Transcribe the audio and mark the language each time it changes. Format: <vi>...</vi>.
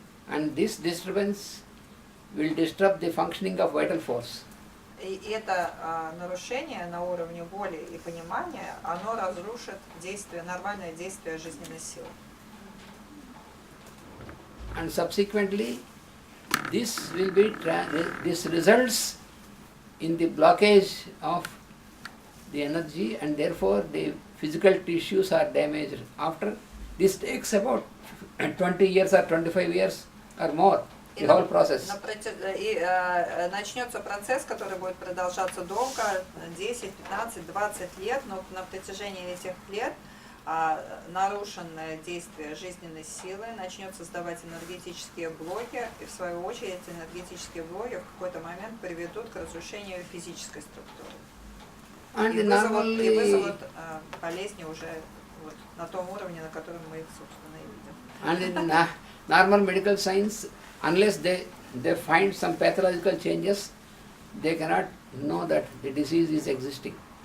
<en>And this disturbance will disrupt the functioning of vital force.</en> <ru>И это нарушение на уровне воли и понимания, оно разрушит действие, нормальное действие жизненной силы.</ru> <en>And subsequently, this results in the blockage of the energy and therefore the physical tissues are damaged. After this takes about 20 years or 25 years or more, the whole process.</en> <ru>И начнется процесс, который будет продолжаться долго, 10, 15, 20 лет, но на протяжении этих лет нарушенное действие жизненной силы начнет создавать энергетические блоки, и в свою очередь эти энергетические блоки в какой-то момент приведут к разрушению физической структуры. И вызовут болезни уже вот на том уровне, на котором мы их, собственно, и видим.</ru> <en>And in normal medical science, unless they find some pathological changes, they cannot know that the disease is existing.</en>